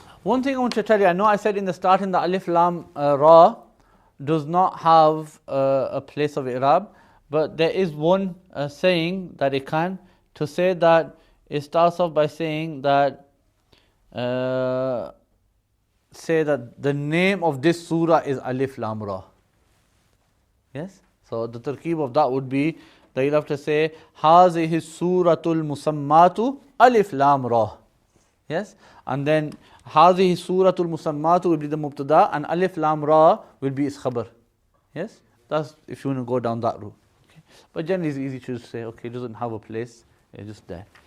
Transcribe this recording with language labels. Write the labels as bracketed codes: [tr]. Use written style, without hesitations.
[en] One thing I want to tell you, I know I said in the starting that alif lam ra does not have a place of i'rab, but there is one saying that it can, to say that it starts off by saying that say that the name of this surah is alif lam ra. Yes? So the tarkib of that would be then you'll have to say [ar] هذه السورة المسمات ألف لام را. [en] Yes, and then [ar] هذه السورة المسمات [en] will be the mubtada and [ar] ألف لام را [en] will be its khabar. Yes, that's if you want to go down that route. Okay. But generally it's easy to just say, okay, it doesn't have a place, it's just there.